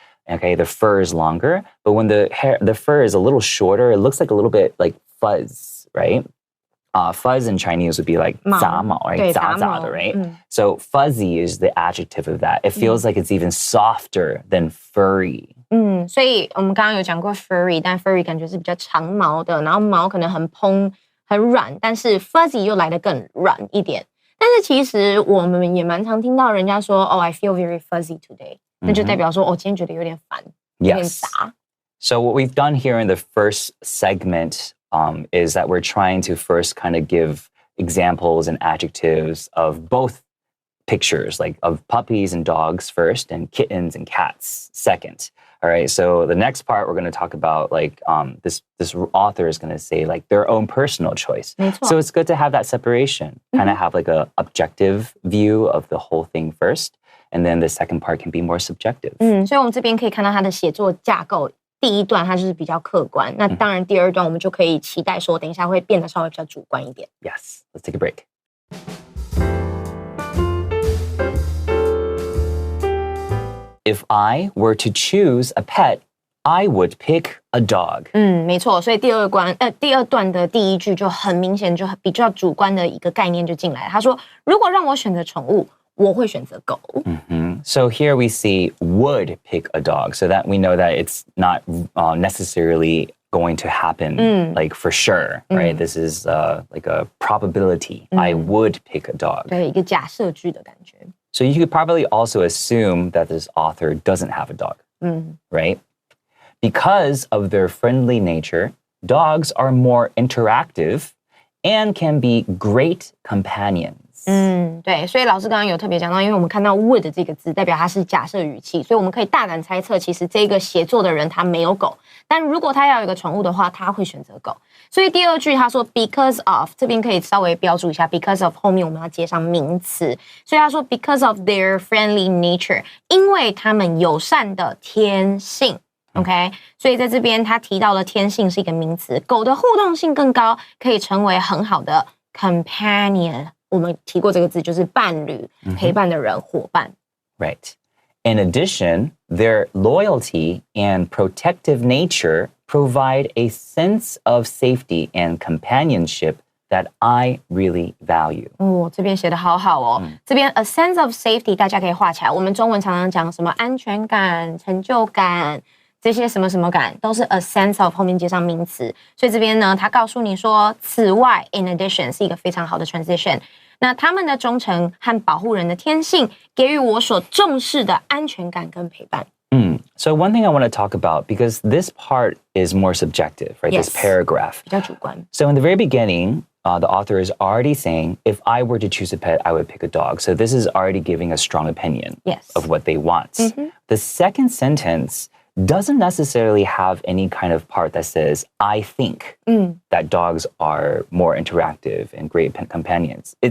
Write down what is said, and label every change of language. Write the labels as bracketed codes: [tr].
[en] Okay, the fur is longer. But when the fur is a little shorter, it looks like a little bit like fuzz, right? Fuzz in Chinese would be like 杂毛, right? [zh] 杂杂的, [en] right? So fuzzy is the adjective of that. It feels like it's even softer than furry. [zh] 所以我们刚刚有讲过 furry， 但 furry 感觉是比较长毛的，然后毛可能很蓬很软，但是 fuzzy 又来得更软一点。但是其实我们也蛮常听到人家说 [en] I feel very fuzzy today， [zh] 那就代表说今天觉得有点烦，有点杂。 [en] So what we've done here in the first segment is that we're trying to first kind of give examples and adjectives of both pictures, like of puppies and dogs first and kittens and cats second. All right, so the next part we're going to talk about like this author is going to say like their own personal choice. So it's good to have that separation, kind of have like a objective view of the whole thing first, and then the second part can be more subjective. [zh] 所以我们这边可以看到他的写作架构。第一段它就是比较客观，那当然第二段我们就可以期待说，等一下会变得稍微比较主观一点。 [en] Yes, let's take a break. If I were to choose a pet, I would pick a dog. [zh] 没错，所以第二段的第一句就很明显，就比较主观的一个概念就进来了。他说，如果让我选择宠物，我会选择狗。 [en] So here we see would pick a dog, so that we know that it's not necessarily going to happen, like for sure, right? This is like a probability. I would pick a dog. [zh] 对，一个假设句的感觉。 [en] So you could probably also assume that this author doesn't have a dog, right? Because of their friendly nature, dogs are more interactive and can be great companions. [zh] 对，所以老师刚刚有特别讲到，因为我们看到 would 这个字代表它是假设语气，所以我们可以大胆猜测，其实这个写作的人他没有狗，但如果他要有一个宠物的话，他会选择狗。所以第二句他说 because of， 这边可以稍微标注一下 because of 后面我们要接上名词，所以他说 [en] because of their friendly nature， [zh] 因为他们友善的天性。 OK， 所以在这边他提到了天性是一个名词，狗的互动性更高，可以成为很好的companion。我们提过这个字，就是伴侣、陪伴的人、伙伴。 [en] Right. In addition, their loyalty and protective nature provide a sense of safety and companionship that I really value. [zh] 这边写得好好哦。这边 [en] a sense of safety [zh] 大家可以画起来。我们中文常常讲什么安全感、成就感，这些什么什么感都是 a sense of 后面接上名词。所以这边呢，他告诉你说，此外 in addition 是一个非常好的 transition。那他们的忠诚和保护人的天性，给予我所重视的安全感跟陪伴。 [en] So one thing I want to talk about, because this part is more subjective, right? Yes. This paragraph. [zh] 比较主观。 [en] So in the very beginning, the author is already saying, if I were to choose a pet, I would pick a dog. So this is already giving a strong opinion of what they want. The second sentence doesn't necessarily have any kind of part that says, I think that dogs are more interactive and great companions.